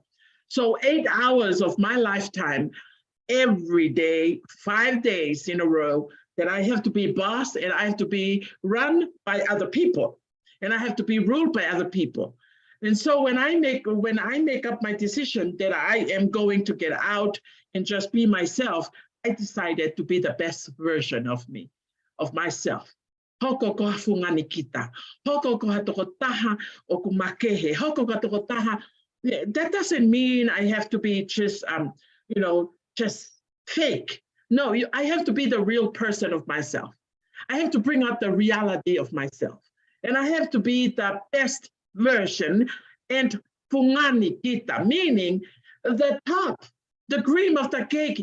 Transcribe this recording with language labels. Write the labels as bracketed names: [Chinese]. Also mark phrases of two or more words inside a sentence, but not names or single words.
[English] So 8 hours of my lifetime, every day, 5 days in a row, that I have to be boss and I have to be run by other people and I have to be ruled by other people. And so when I make up my decision that I am going to get out and just be myself, I decided to be the best version of me, of myself. [Tongan] Hoko ko hafungani kita. Hoko ko hatokotaha o kumakehe. Hoko ko hatokotaha. [English] That doesn't mean I have to be just, just fake. No, I have to be the real person of myself. I have to bring out the reality of myself. And I have to be the best version and [Tongan] fungani kita, [English] meaning the top, the cream of the cake.